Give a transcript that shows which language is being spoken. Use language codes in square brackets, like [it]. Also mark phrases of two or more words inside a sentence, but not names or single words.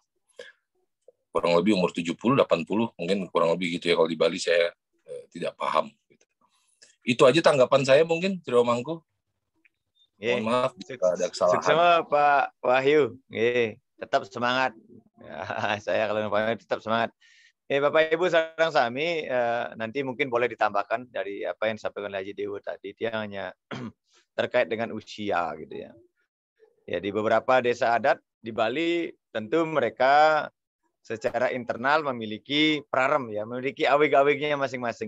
[id] Kurang lebih umur 70, 80, mungkin kurang lebih gitu ya. Kalau di Bali saya tidak paham. Gitu. Itu aja tanggapan saya mungkin, Jero Mangku. Mohon maaf jika ada kesalahan. Sukses sama Pak Wahyu. Tetap semangat. Ya, saya kalau tetap semangat. Bapak Ibu [ban] sareng sami, [id] nanti mungkin boleh ditambahkan dari apa yang disampaikan Haji Dewa tadi. Dia hanya terkait dengan usia gitu ya. Ya, di beberapa desa adat di Bali tentu mereka secara internal memiliki prarem ya, memiliki awig-awignya masing-masing.